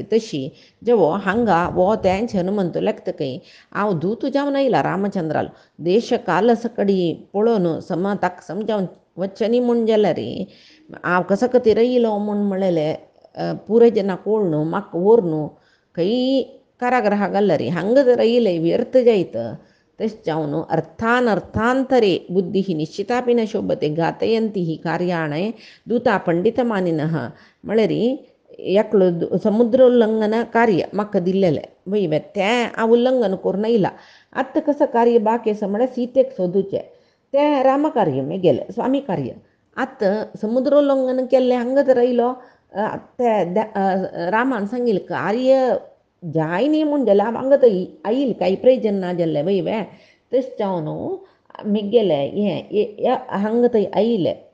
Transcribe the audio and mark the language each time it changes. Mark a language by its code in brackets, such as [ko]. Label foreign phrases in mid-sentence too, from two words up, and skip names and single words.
[kok] तशी जेवो हांगा वो तेंच हनुमंत लेखतकय हांव दूत जावन आयला रामचंद्रालो देश काल सकडी पळोवन ताका समजावन वच्चनी म्हण जाल्यार हांव कसा खातीर येयलो म्हूण म्हळेले पुरे जेन्ना कोळ न्हू म्हाका व्हर न्हू खंय कारागृहागल्लरी हांगा जर येयले व्यर्थ जायत तशें जावन [sa] अर्थांतरे बुद्धिः निश्चितापि न शोभते घातयन्ति ही कार्याणय दूता पंडितमानिनः [kok] म्हळ्यार एकलो समुद्र उल्लंघन कार्य म्हाका दिल्लेलें वय तें हांव उल्लंघन करून येयला आत्तां कसं कार्य बाकी आसा म्हळ्यार सीतेक सोदूचें तें रामकार्य गेलें स्वामी कार्य आत्तां समुद्र उल्लंघन केल्लें हांगा जर येयलो ते रामान सांगिल्लें कार्य जायनी म्हूण जाल्यार हांगा तो आयिल्लें कांय प्रयोजन ना जाल्लें वय तशें जावन मिगेले हें हांगा थंय आयिल्ले